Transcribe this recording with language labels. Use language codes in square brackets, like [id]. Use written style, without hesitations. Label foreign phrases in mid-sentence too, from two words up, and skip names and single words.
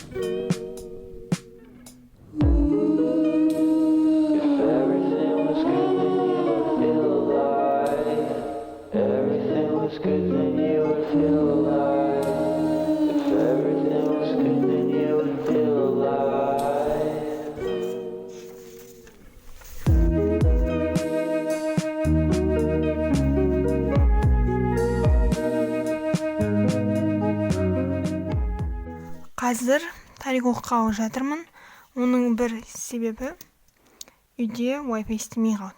[en] If everything was good, then you would feel alive. Everything was good, then you would feel alive. If everything was good, then you would feel alive. [kk] Қазір тарих оқығалы жатырмын. Оның бір себебі үйде Wi-Fi істемей қалды.